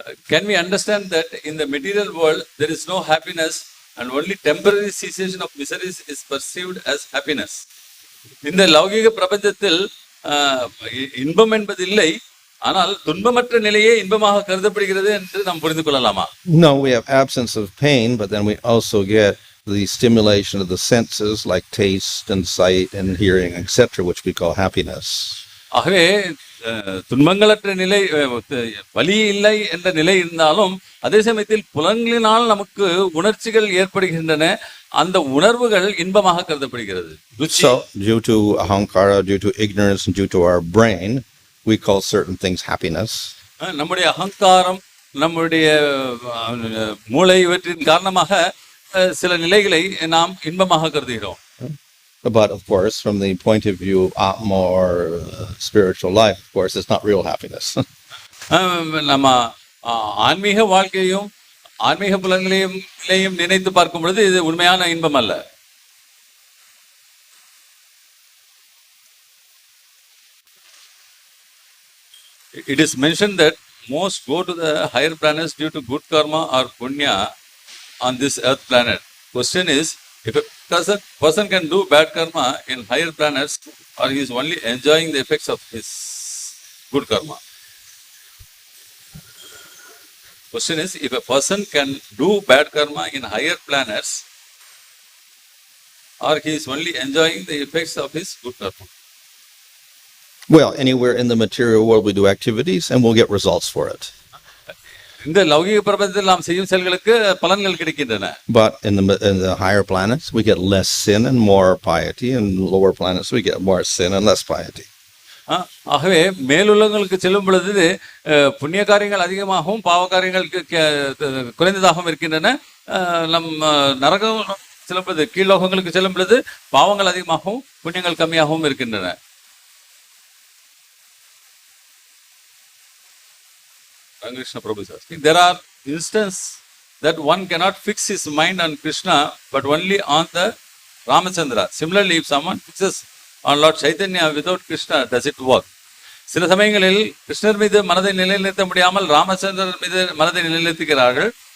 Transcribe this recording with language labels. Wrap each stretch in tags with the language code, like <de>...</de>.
<en>Can we understand that in the material world there is no happiness and only temporary cessation of miseries is perceived as happiness?</en> <ta>இந்த லௌகிக பிரபஞ்சத்தில் இன்பம் என்பது இல்லை, ஆனால் துன்பமற்ற நிலையே இன்பமாக கருதப்படுகிறது என்று நாம் புரிந்து கொள்ளலாமா?</ta> <en>No, we have absence of pain, but then we also get the stimulation of the senses like taste and sight and hearing, etc., which we call happiness.</en> <ta>ஆகவே துன்பங்களற்ற நிலை, வலி இல்லை என்ற நிலை இருந்தாலும் அதே சமயத்தில் புலன்களினால் நமக்கு உணர்ச்சிகள் ஏற்படுகின்றன, அந்த உணர்வுகள் இன்பமாக கருதப்படுகிறது.</ta> <en>So due to ahaṅkara, due to ignorance and due to our brain, we call certain things happiness.</en> <ta>நம்முடைய அகங்காரம், நம்முடைய மூளை இவற்றின் காரணமாக சில நிலைகளை நாம் இன்பமாக கருதுகிறோம்.</ta> <en>But of course, from the point of view of Atma or spiritual life, of course, it's not real happiness.</en> <ta>நம்ம ஆன்மீக வாழ்க்கையும் ஆன்மீக புலன்களையும் நினைத்து பார்க்கும் பொழுது இது உண்மையான இன்பம் அல்ல.</ta> <en>It is mentioned that most go to the higher planets due to good karma or punya on this earth planet. Question is, if a person can do bad karma in higher planets, or he is only enjoying the effects of his good karma? Question is, if a person can do bad karma in higher planets, or he is only enjoying the effects of his good karma? Well, anywhere in the material world we do activities and we'll get results for it.</en> <ta>இந்த லௌகிக பிரபஞ்சத்தில் நாம் செய்யும் செயல்களுக்கு பலன்கள் கிடைக்கின்றன.</ta> <en>But in the higher planets, we get less sin and more piety, and lower planets, we get more sin and less piety.</en> <ta>ஆகவே மேலுள்ளங்களுக்கு செல்லும் பொழுது புண்ணிய காரியங்கள் அதிகமாகவும் பாவ காரியங்கள் குறைந்ததாகவும் இருக்கின்றன. நம் நரகம் செல்லும் பொழுது கீழ்லோகங்களுக்கு செல்லும் பொழுது பாவங்கள் அதிகமாகவும் புண்ணியங்கள் கம்மியாகவும் இருக்கின்றன.</ta> <en>Krishna Prabhu says, there are instances that one cannot fix his mind on Krishna but only on the Ramachandra. Similarly, if someone fixes on Lord Chaitanya without Krishna, does it work?</en> <ta>சில சமயங்களில் கிருஷ்ணர் மீது மனதை நிலைநிறுத்த முடியாமல் ராமச்சந்திரன் மீது மனதை நிலைநிறுத்துகிறார்கள்.</ta>